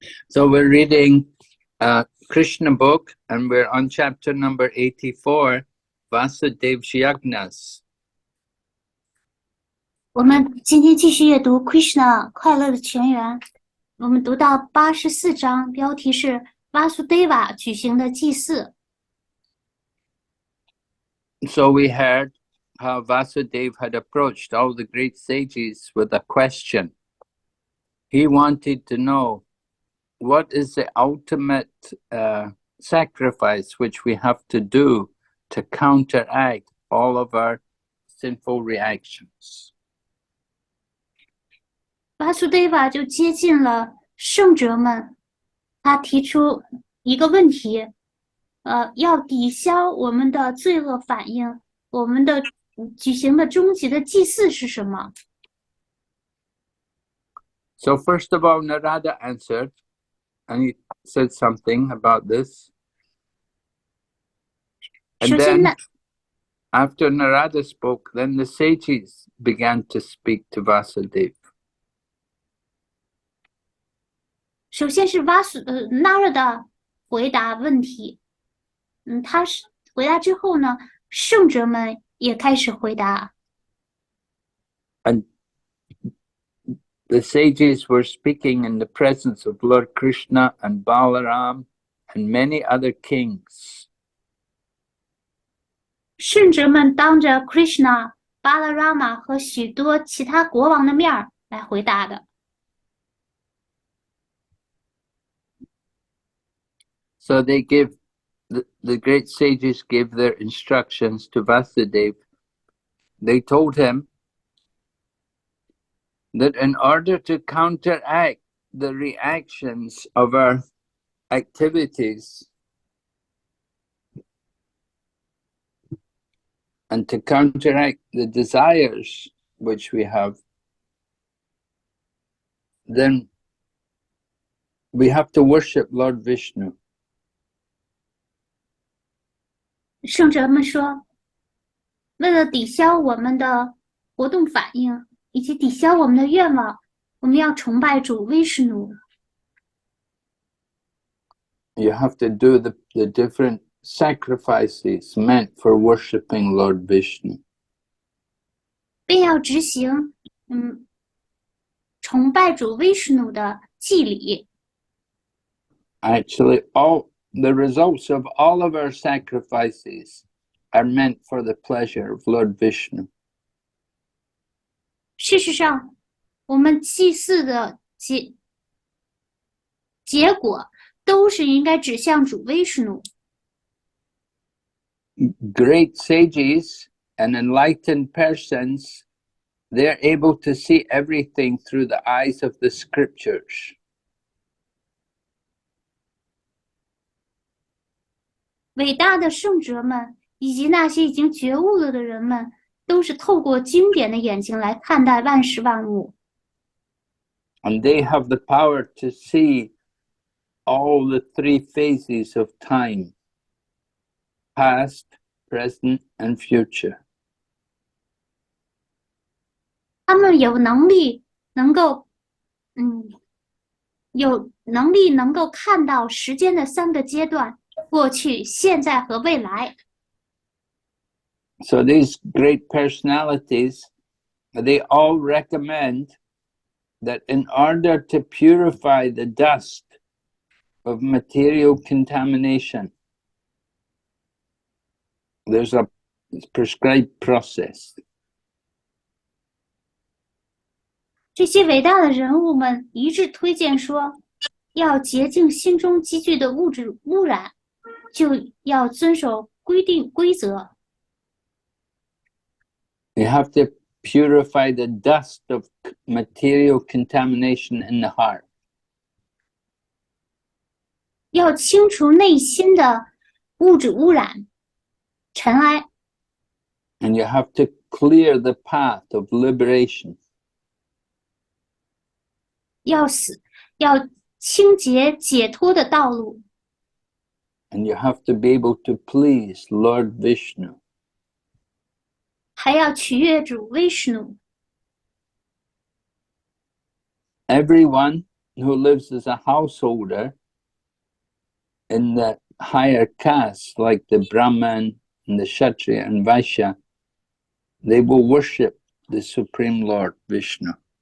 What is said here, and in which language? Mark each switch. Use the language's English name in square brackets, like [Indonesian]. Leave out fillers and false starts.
[English] So we're reading Krishna book and we're on chapter number 84, Vasudeva Yajnas. [Chinese] 我们今天继续阅读 Krishna 快乐的泉源。我们读到84章，标题是 Vasudeva 举行的祭祀。 [English] So we heard how Vasudeva had approached all the great sages with a question. He wanted to know what is the ultimate sacrifice which we have to do to counteract all of our sinful reactions. [Chinese] Vasudeva 就接近了圣者们，他提出一个问题，要抵消我们的罪恶反应，我们的举行的终极的祭祀是什么？ [English] So first of all, Narada answered, and he said something about this. And then, after Narada spoke, then the sages began to speak to Vasudeva. [Chinese] 首先是Narada 回答问题，他是回答之后呢，圣者们也开始回答。 [English] And the sages were speaking in the presence of Lord Krishna and Balaram and many other kings. [Chinese] 圣者们当着 Krishna、Balarama 和许多其他国王的面来回答的。 [English] So they give, the great sages gave their instructions to Vasudeva. They told him that in order to counteract the reactions of our activities and to counteract the desires which we have, then we have to worship Lord Vishnu. [Chinese] 圣者们说，为了抵消我们的活动反应以及抵消我们的愿望，我们要崇拜主威什努。 [English] You have to do the different sacrifices meant for worshiping Lord Vishnu. [Chinese] 并要执行崇拜主威什努的祭礼。 [English] Actually, the results of all of our sacrifices are meant for the pleasure of Lord Vishnu. [Chinese] 事实上，我们祭祀的结果都是应该指向主威什努。 [English] Great sages and enlightened persons, they're able to see everything through the eyes of the scriptures. [Chinese] 伟大的圣者们以及那些已经觉悟了的人们，都是透过经典的眼睛来看待万事万物。 [English] And they have the power to see all the three phases of time: past, present, and future. [Chinese] 他们有能力能够看到时间的三个阶段：过去、现在和未来。 [English] So these great personalities, they all recommend that in order to purify the dust of material contamination, there's a prescribed process. [Chinese] 这些伟大的人物们一致推荐说，要洁净心中积聚的物质污染，就要遵守规则。 [English] You have to purify the dust of material contamination in the heart. [Chinese] 要清除内心的物质污染、尘埃。 [English] And you have to clear the path of liberation. [Chinese] 要清洁解脱的道路。 [English] And you have to be able to please Lord Vishnu. [Chinese] 还要取悦主 Vishnu。 [English] Everyone who lives as a householder in the higher castes, like the Brahman and the Kshatriya and Vaishya, they will worship the Supreme Lord Vishnu.